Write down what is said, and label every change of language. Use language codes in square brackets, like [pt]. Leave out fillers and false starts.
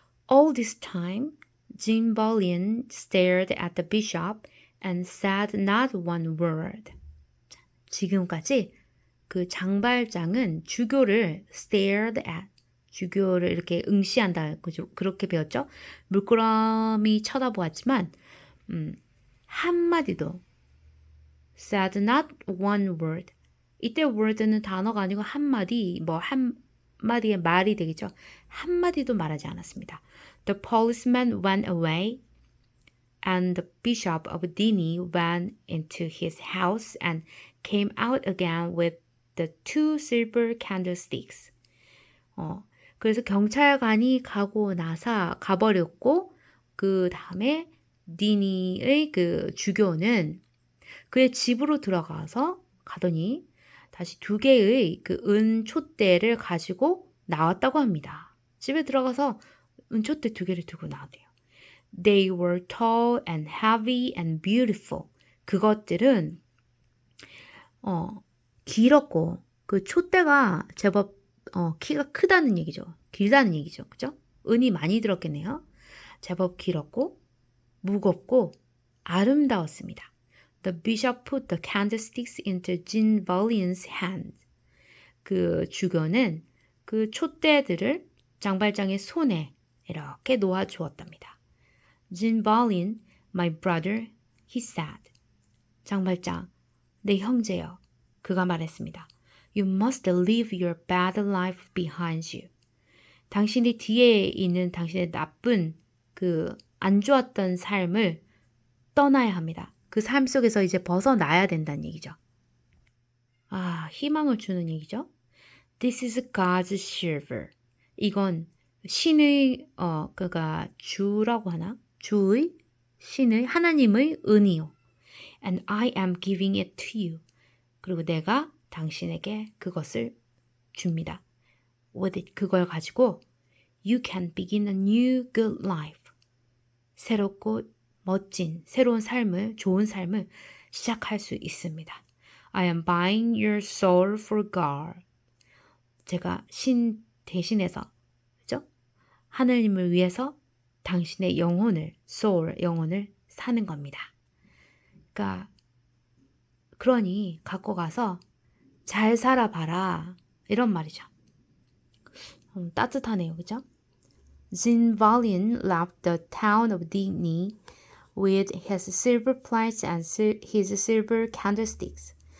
[en] All this time, Jean Boleyn stared at the bishop and said not one word. [ko] 지금까지 그 장발장은 주교를 [en] stared at, [ko] 주교를 이렇게 응시한다. 그렇게 배웠죠? 물끄러미 쳐다보았지만 한마디도 [en] said not one word. [ko] 이때 word는 단어가 아니고 한마디, 한마디의 말이 되겠죠. 한마디도 말하지 않았습니다. [en] The policeman went away and the bishop of Digne went into his house and came out again with the 2 silver candlesticks. [ko] 그래서 경찰관이 가버렸고 그 다음에 디니의 그 주교는 그의 집으로 가더니 다시 2개의 그 은촛대를 가지고 나왔다고 합니다. 집에 들어가서 은촛대 2개를 들고 나왔대요. [en] They were tall and heavy and beautiful. [ko] 그것들은 길었고 그 촛대가 제법 키가 크다는 얘기죠. 길다는 얘기죠. 그죠? 은이 많이 들었겠네요. 제법 길었고 무겁고 아름다웠습니다. [en] The bishop put the candlesticks into Jean Boleyn's hand. [ko] 그 주교는 그 촛대들을 장발장의 손에 이렇게 놓아 주었답니다. [en] Jean Boleyn, my brother, he said. [ko] 장발장, 내 형제여. 그가 말했습니다. [en] You must leave your bad life behind you. [ko] 당신의 뒤에 있는 당신의 나쁜 그 안 좋았던 삶을 떠나야 합니다. 그 삶 속에서 이제 벗어나야 된다는 얘기죠. 희망을 주는 얘기죠. [en] This is God's silver. [ko] 이건 신의 그가 주라고 하나? 신의 하나님의 은이요. [en] And I am giving it to you. [ko] 그리고 내가 당신에게 그것을 줍니다. [en] With it, [ko] 그걸 가지고 [en] you can begin a new good life. [ko] 새롭고 멋진 새로운 삶을, 좋은 삶을 시작할 수 있습니다. [en] I am buying your soul for God. [ko] 제가 신 대신해서, 그죠? 하나님을 위해서 당신의 영혼을, soul, 영혼을 사는 겁니다. 그러니 갖고 가서 잘 살아봐라. 이런 말이죠. 따뜻하네요. 그죠? [en] Jean Boleyn left the town of Digne with his silver plates and his silver candlesticks.